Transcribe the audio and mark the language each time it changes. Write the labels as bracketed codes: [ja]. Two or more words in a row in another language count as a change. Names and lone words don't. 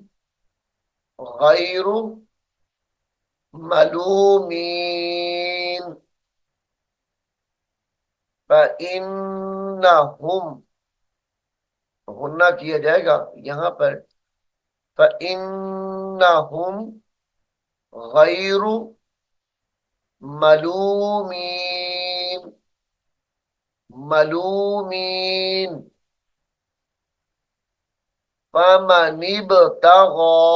[ar] غير معلومين، فإنهم [hi] गुन्ना किया जाएगा यहाँ पर, [ar] فإنهم غير معلومين، معلومين، فمن ابتغى,